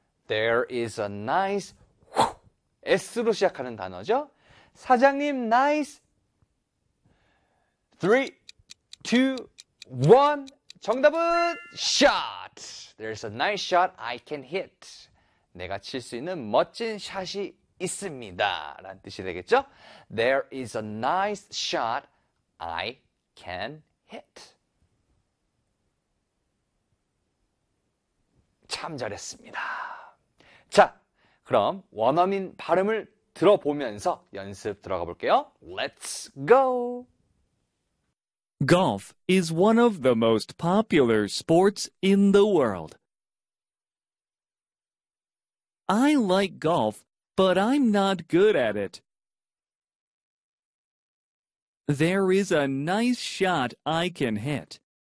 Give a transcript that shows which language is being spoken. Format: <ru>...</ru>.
<en>There is a nice</en> <ko>S로 시작하는 단어죠. 사장님, nice. 3, 2, 1. 정답은</ko> <en>shot. There's a nice shot I can hit.</en> <ko>내가 칠수 있는 멋진 샷이 있습니다. 라는 뜻이 되겠죠?</ko> <en>There is a nice shot I can hit.</en> <ko>참 잘했습니다. 자, 그럼 원어민 발음을 들어보면서 연습 들어가 볼게요.</ko> <en>Let's go! Golf is one of the most popular sports in the world. I like golf, but I'm not good at it. There is a nice shot I can hit.</en>